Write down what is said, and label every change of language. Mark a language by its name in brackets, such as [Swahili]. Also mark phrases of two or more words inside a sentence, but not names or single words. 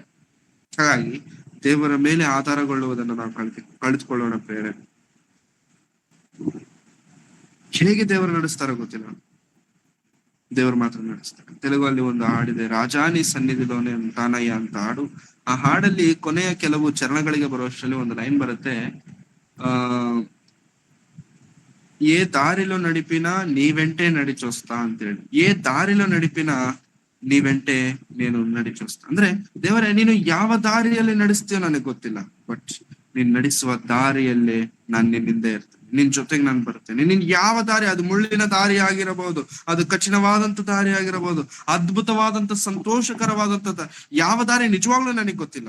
[Kannada] ಹಾಗಾಗಿ ದೇವರ ಮೇಲೆ ಆಧಾರಗೊಳ್ಳುವುದನ್ನು ನಾವು ಕಳೆದುಕೊಳ್ಳೋಣ ಪ್ರೇರೆ. ಹೇಗೆ ದೇವರು ನಡೆಸ್ತಾರೋ ಗೊತ್ತಿಲ್ಲ, ದೇವರು ಮಾತ್ರ ನಡೆಸ್ತಾರೆ. ತೆಲುಗಲ್ಲಿ ಒಂದು ಹಾಡಿದೆ, ರಾಜಾನಿ ಸನ್ನಿಧಿಲೋನೆ ತಾನಯ್ಯ ಅಂತ ಹಾಡು. ಆ ಹಾಡಲ್ಲಿ ಕೊನೆಯ ಕೆಲವು ಚರಣಗಳಿಗೆ ಬರುವಷ್ಟರಲ್ಲಿ ಒಂದು ಲೈನ್ ಬರುತ್ತೆ, [Telugu] ఏ దారిలో నడిపినా నీ వెంటే నడిచొస్తా ಅಂತೇಳಿ. ఏ దారిలో నడిపినా నీ వెంటే నేను ನಡಿಚೊಸ್ತಾ. [Kannada] ಅಂದ್ರೆ ದೇವರೇ, ನೀನು ಯಾವ ದಾರಿಯಲ್ಲಿ ನಡೆಸ್ತೀಯೋ ನನಗೆ ಗೊತ್ತಿಲ್ಲ, ಬಟ್ ನೀನ್ ನಡೆಸುವ ದಾರಿಯಲ್ಲೇ ನಾನ್ ನಿನ್ನಿಂದ ಇರ್ತೇನೆ, ನಿನ್ ಜೊತೆಗೆ ನಾನು ಬರ್ತೇನೆ. ನಿನ್ ಯಾವ ದಾರಿ, ಅದು ಮುಳ್ಳಿನ ದಾರಿ ಆಗಿರಬಹುದು, ಅದು ಕಠಿಣವಾದಂತ ದಾರಿ ಆಗಿರಬಹುದು, ಅದ್ಭುತವಾದಂತ ಸಂತೋಷಕರವಾದಂತ ಯಾವ ದಾರಿ ನಿಜವಾಗ್ಲೂ ನನಗೆ ಗೊತ್ತಿಲ್ಲ.